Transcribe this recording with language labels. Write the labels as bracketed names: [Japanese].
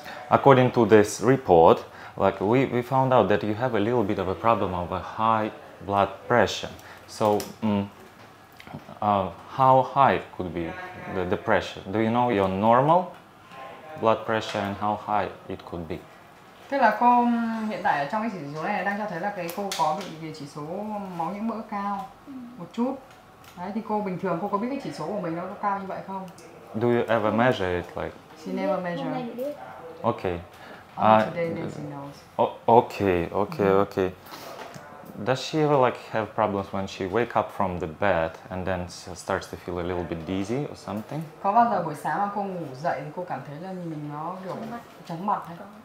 [English] According to this report, we found out that you have a little bit of a problem of a high blood pressure. So how high could be the pressure? Do you know your normal blood pressure and how high it could be? [Vietnamese] Tức là cô hiện tại ở trong cái chỉ số này đang cho thấy là cô có bị chỉ số máu nhiễm mỡ cao một chút. Đấy, thì cô bình thường cô có biết cái chỉ số của mình nó có cao như vậy không? [English] Do you ever measure it like? She never measure. Okay. Today she knows. Okay. Does she ever have problems when she wake up from the bed and then starts to feel a little bit dizzy or something? [Vietnamese] Có bao giờ buổi sáng mà cô ngủ dậy thì cô cảm thấy là mình nó kiểu chóng mặt hay?